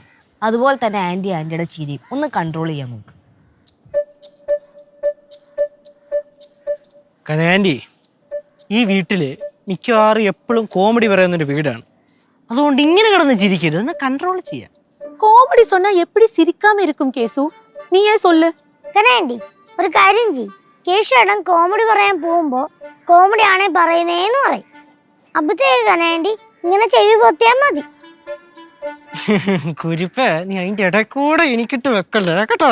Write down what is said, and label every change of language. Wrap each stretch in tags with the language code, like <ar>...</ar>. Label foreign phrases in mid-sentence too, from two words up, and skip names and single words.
<ml>അതുപോലെ തന്നെ ആൻറ്റിയുടെ ചിരി ഒന്ന് കൺട്രോൾ ചെയ്യാൻ നോക്ക്. കനാൻറ്റി, ഈ വീട്ടില് മിക്കവാറും എപ്പോഴും കോമഡി പറയുന്നൊരു വീടാണ്. അതുകൊണ്ട് ഇങ്ങനെ കിടന്ന് ചിരിക്കരുത്, ഒന്ന് കൺട്രോൾ ചെയ്യാം.</ml> <ta>കോമഡി சொன்னா எப்படி சிரிக்காம இருக்கும் கேசு? നീയേ சொல்லு.</ta> <ml>കനാൻഡി, ഒരു കാര്യം ചെയ്യ്. കേശുവേട്ടൻ കോമഡി പറയാൻ പോകുമ്പോ കോമഡി ആണേ പറയുന്നേന്ന് പറയും. അപ്പത്തേക്ക് കനാൻഡി ഇങ്ങനെ ചെവി പൊത്തിയാ മതി. കുരിപ്പ്, നീ അതിന്റെ ഇടയിൽ കൂടെ എനിക്കിട്ട് വെക്കല്ലേ കേട്ടോ.</ml>